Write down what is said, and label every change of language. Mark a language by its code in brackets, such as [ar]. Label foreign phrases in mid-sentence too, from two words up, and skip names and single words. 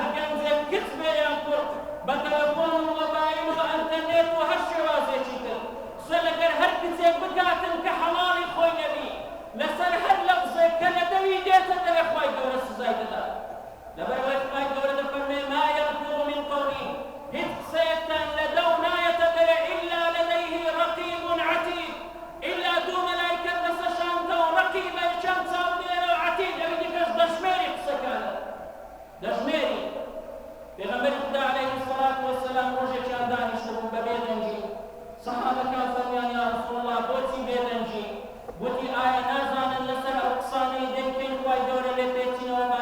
[ckb] گەنجێک کچ بێ یان کوڕ بە تەلەفۆن و مۆبایل و ئەنتەرنێت و هەر شێوازێکی تر قسە لەگەر هەر کچێک بکاتن کە حەڵاڵی خۆی نەبی لەسەر هەر لەفزێک کە لە دەوی دێتە دەرێ خوای گەورە سزای دەدات لەبەرەوەی خوای گەورە دەفەرمێ ما [ar] يلفظ من قول [ckb] هیچ قسەیەکتان لە دەو نایەتە دەرێ [ar] إلا لديه رقيب عتيد [ckb] إلا دوو مەلایکەت دەسەشانتە و ڕەقیبە چەند چاودێرە و عەتید ئەوی دیکەش دەژمێری قسەکانە دەژمێری پێغەمبەری خدا عەلەیهی [ar] السەڵات وەسەلام [ckb] ڕۆژێکیان دانیشتبوو بە بێدەنگی سەحابەکان فەرمیان [ar] یا ڕەسوڵ الله [ckb] بۆچی بێدەنگی گوتی ئایا نازانن لەسەر ئەو قسانەی دەیکەین خوای گەورە لێپێچینەوەمان